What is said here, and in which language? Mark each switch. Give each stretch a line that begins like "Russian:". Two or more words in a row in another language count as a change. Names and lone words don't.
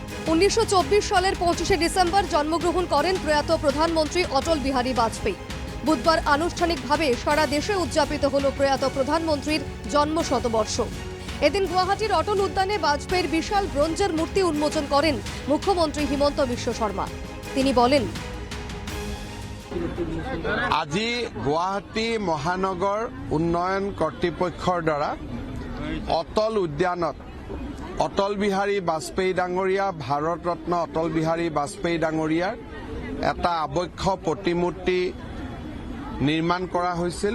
Bangla: 1924 সালের 25শে ডিসেম্বর জন্মগ্রহণ করেন প্রয়াত প্রধানমন্ত্রী অটল বিহারী বাজপেয়ী। বুধবার আনুষ্ঠানিকভাবে সারা দেশে উদযাপিত হল প্রয়াত প্রধানমন্ত্রীর জন্ম শতবর্ষ। এদিন গুয়াহাটির অটল উদ্যানে বাজপেয়ীর বিশাল ব্রোঞ্জের মূর্তি উন্মোচন করেন মুখ্যমন্ত্রী হিমন্ত বিশ্ব শর্মা। তিনি বলেন,
Assamese: আজি গুৱাহাটী মহানগৰ উন্নয়ন কৰ্তৃপক্ষৰ দ্বাৰা অটল উদ্যানত অটল বিহাৰী বাজপেয়ী ডাঙৰীয়া, ভাৰত ৰত্ন অটল বিহাৰী বাজপেয়ী ডাঙৰীয়াৰ এটা আবক্ষ প্ৰতিমূৰ্তি নিৰ্মাণ কৰা হৈছিল।